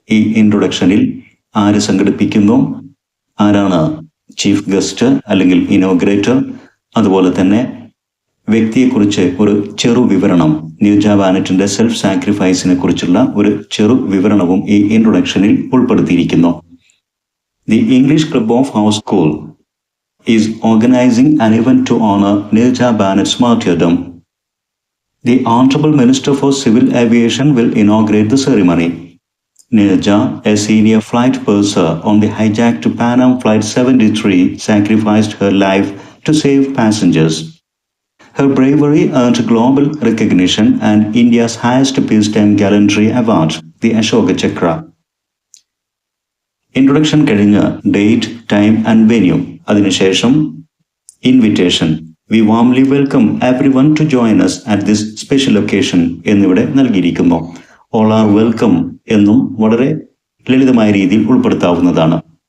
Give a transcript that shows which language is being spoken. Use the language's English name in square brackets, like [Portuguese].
[Malayalam] ഈ ഇൻട്രൊഡക്ഷനിൽ ആര് സംഘടിപ്പിക്കുന്നു, ആരാണ് ചീഫ് ഗസ്റ്റ് അല്ലെങ്കിൽ ഇനോഗ്രേറ്റർ, അതുപോലെ തന്നെ വ്യക്തിയെക്കുറിച്ച് ഒരു ചെറു വിവരണം, നീർജ ബാനറ്റിന്റെ സെൽഫ് സാക്രിഫൈസിനെ കുറിച്ചുള്ള ഒരു ചെറു വിവരണവും ഈ ഇൻട്രൊഡക്ഷനിൽ ഉൾപ്പെടുത്തിയിരിക്കുന്നു. [English] The English Club of our school is organizing an event to honor Neerja Bannett's martyrdom. The Honorable Minister for Civil Aviation will inaugurate the ceremony. Neerja, a senior flight purser on the hijacked Pan Am Flight 73, sacrificed her life to save passengers. Her bravery earned global recognition and India's highest peacetime gallantry award, the Ashoka Chakra. [Malayalam] Introduction കഴിഞ്ഞ് date, time and venue. അതിനുശേഷം invitation. [English] we warmly welcome everyone to join us at this special occasion [Malayalam] എന്നിവിടെ നൽകിയിരിക്കുന്നു. [English] all are welcome [Malayalam] എന്നും വളരെ ലളിതമായ രീതിയിൽ ഉൾപ്പെടുത്താവുന്നതാണ്.